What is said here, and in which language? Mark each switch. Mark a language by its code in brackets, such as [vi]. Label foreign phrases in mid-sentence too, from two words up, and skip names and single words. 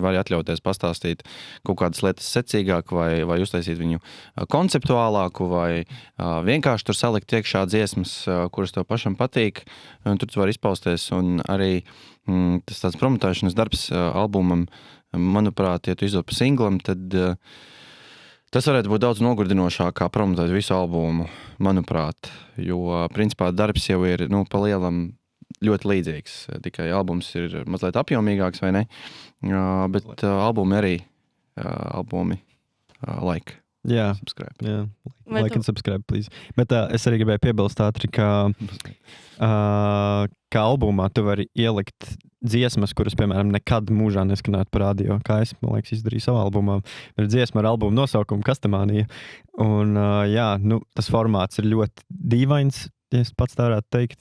[lv] vari atļauties pastāstīt kaut kādas lietas secīgāk vai uztaisīt viņu konceptuālāku vai vienkārši tur salikt iekšā dziesmas, kuras tev pašam patīk, un tur tu vari izpausties, un arī tas tāds promotēšanas darbs albumam, manuprāt, ja tu izdod pa singlam, tad tas varētu būt daudz nogurdinošāk kā promotēt visu albumu, manuprāt, jo, principā, darbs jau ir, pa lielam ļoti līdzīgs, tikai albums ir mazliet apjomīgāks, vai ne? Bet albumi like. Jā, [en] subscribe. [lv] Jā. [en] Like and subscribe, please. [lv] Bet es arī gribēju piebilst ātri, ka albumā tu vari ielikt dziesmas, kuras, piemēram, nekad mūžā neskanētu par radio, kā es, man liekas, izdarīju savā albumā. Ir dziesma ar albumu nosaukumu Kastamānija. Un, jā, tas formāts ir ļoti dīvains, ja es pats tā varētu teikt.